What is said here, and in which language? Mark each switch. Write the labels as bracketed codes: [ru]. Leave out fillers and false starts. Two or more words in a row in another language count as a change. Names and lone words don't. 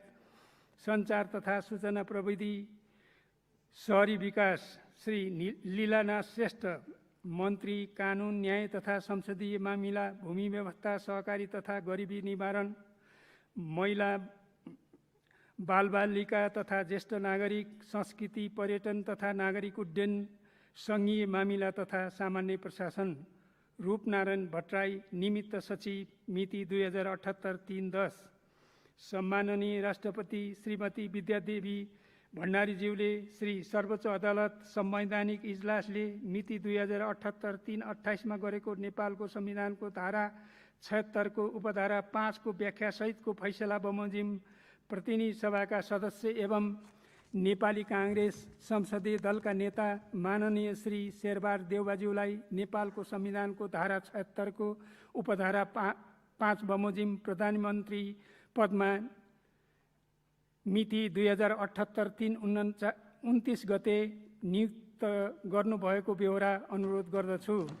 [ne] सञ्चार तथा सूचना प्रविधि, शहरी विकास, श्री लीलानाथ श्रेष्ठ मन्त्री कानुन, न्याय तथा संसदीय मामिला, भूमि व्यवस्था, सहकारी तथा गरिबी निवारण, महिला, बालबालिका तथा ज्येष्ठ नागरिक, संस्कृति, पर्यटन तथा नागरिक उड्डयन, सङ्घीय मामिला तथा सामान्य प्रशासन, रूपनारायण भट्टराई निमित्त सचिव, मिति 2078-3-10। सम्माननीय राष्ट्रपति श्रीमती विद्यादेवी भण्डारीज्यूले श्री सर्वोच्च अदालत संवैधानिक इजलासले मिति 2078-3-28 गरेको नेपालको संविधानको धारा 76 को उपधारा 5 को व्याख्या सहितको फैसला बमोजिम प्रतिनिधि सभाका सदस्य एवं नेपाली कांग्रेस संसदीय दलका नेता माननीय श्री शेरबहादुर देउवाज्यूलाई नेपालको संविधानको धारा 76 को उपधारा 5 बमोजिम प्रधानमन्त्री पदमा मिति 2078-3-29 गते नियुक्त गर्नुभएको बेहोरा अनुरोध गर्दछु।